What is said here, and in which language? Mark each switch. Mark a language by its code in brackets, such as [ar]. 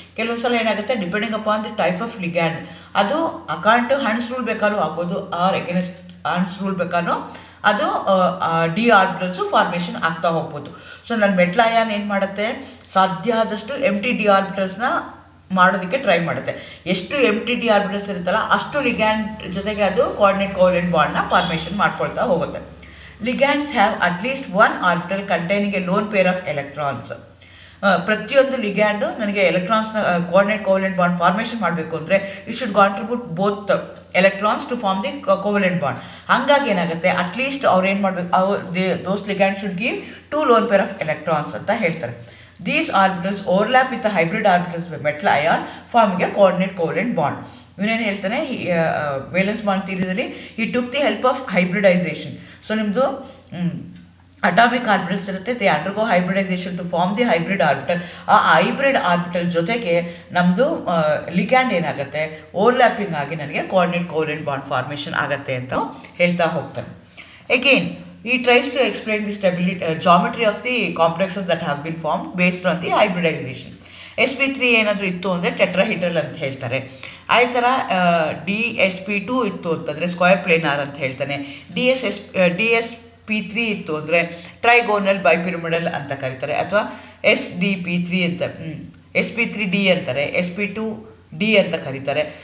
[kn] ಕೆಲವೊಂದು ಸಲ ಏನಾಗುತ್ತೆ, [en] depending upon the type of ligand [kn] ಅದು ಅಕಾರ್ಡಿಂಗ್ ಟು ಹನ್ಸ್ ರೂಲ್ ಬೇಕಾದ್ರೂ ಆಗ್ಬೋದು, ಆರ್ ಎಗೇನೆಸ್ಟ್ ಹನ್ಸ್ ರೂಲ್ ಬೇಕಾದ್ರೂ ಅದು ಡಿ ಆರ್ಬಿಟಲ್ಸು ಫಾರ್ಮೇಷನ್ ಆಗ್ತಾ ಹೋಗ್ಬೋದು. ಸೊ ನನ್ನ ಮೆಟಲ್ ಅಯಾನ್ ಏನು ಮಾಡುತ್ತೆ, ಸಾಧ್ಯ ಆದಷ್ಟು ಎಂಟಿ ಡಿ ಆರ್ಬಿಟಲ್ಸ್ನ ಮಾಡೋದಕ್ಕೆ ಟ್ರೈ ಮಾಡುತ್ತೆ. ಎಷ್ಟು ಎಂಟಿ ಡಿ ಆರ್ಬಿಟಲ್ಸ್ ಇರುತ್ತಲ್ಲ ಅಷ್ಟು ಲಿಗ್ಯಾಂಡ್ ಜೊತೆಗೆ ಅದು ಕೋಆರ್ಡಿನೇಟ್ ಕೋವೆಲೆಂಟ್ ಬಾಂಡ್ನ ಫಾರ್ಮೇಷನ್ ಮಾಡ್ಕೊಳ್ತಾ ಹೋಗುತ್ತೆ. [en] Ligands have at least one orbital containing a lone pair of electrons. [kn] ಪ್ರತಿಯೊಂದು ಲಿಗ್ಯಾಂಡು ನನಗೆ ಎಲೆಕ್ಟ್ರಾನ್ಸ್ನ ಕೋಆರ್ಡಿನೇಟ್ ಕೋವೆಲೆಂಟ್ ಬಾಂಡ್ ಫಾರ್ಮೇಷನ್ ಮಾಡಬೇಕು ಅಂದರೆ [en] It should contribute both electrons to form the covalent bond. [kn] ಹಾಗಾಗಿ ಏನಾಗುತ್ತೆ, ಅಟ್ಲೀಸ್ಟ್ ಅವ್ರು ಏನು ಮಾಡಬೇಕು, [en] those ligand should give 2 lone pair of electrons [kn] ಅಂತ ಹೇಳ್ತಾರೆ. [en] These orbitals overlap with the hybrid orbitals of metal ion forming a coordinate covalent bond. [kn] ಇವನೇನು ಹೇಳ್ತಾನೆ, valence bond ಥಿಯರಿದಲ್ಲಿ [en] He took the help of hybridization. [kn] So ನಿಮ್ಮದು atomic orbitals ಇರುತ್ತೆ, [en] They undergo hybridization to form the hybrid orbital. [kn] ಆ hybrid orbital ಜೊತೆಗೆ ನಮ್ಮದು ligand ಏನಾಗುತ್ತೆ, overlapping ಆಗಿ ನನಗೆ ಕೋಆರ್ಡಿನೇಟ್ ಕೋವೆಲೆಂಟ್ ಬಾಂಡ್ ಫಾರ್ಮೇಷನ್ ಆಗುತ್ತೆ ಅಂತ ಹೇಳ್ತಾ ಹೋಗ್ತಾನೆ. [en] Again he tries to explain the stability geometry of the complexes that have been formed based on the hybridization. [kn] sp3 ಏನಾದರೂ ಇತ್ತು ಅಂದರೆ ಟೆಟ್ರಾಹೀಡ್ರಲ್ ಅಂತ ಹೇಳ್ತಾರೆ. ಅದೇ ಥರ DsP2 ಇತ್ತು ಅಂತಂದರೆ ಸ್ಕ್ವಯರ್ ಪ್ಲೇನಾರ್ ಅಂತ ಹೇಳ್ತಾನೆ. DsP3 ಇತ್ತು ಅಂದರೆ ಟ್ರೈಗೋನಲ್ ಬೈಪಿರಮಿಡಲ್ ಅಂತ ಕರೀತಾರೆ, ಅಥವಾ SDP3 ಅಂತ sp3d ಅಂತಾರೆ. sp2 ಡಿ ಅಂತ ಕರೀತಾರೆ.